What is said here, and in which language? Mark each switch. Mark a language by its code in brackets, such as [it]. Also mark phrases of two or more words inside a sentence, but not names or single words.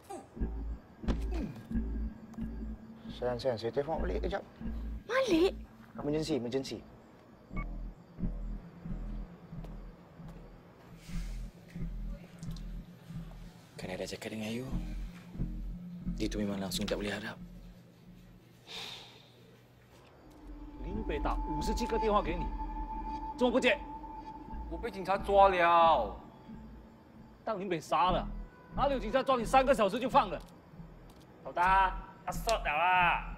[ms] Sayang, saya telefon balik kejap. Malik? Emergency. Kan ada cakap dengan you, dia tu memang langsung tak boleh harap. [zh] 林北打57个电话给你，怎么不接？我被警察抓了。当林北杀了，哪里有警察抓你3个小时就放了？老大，他 shot 了啦！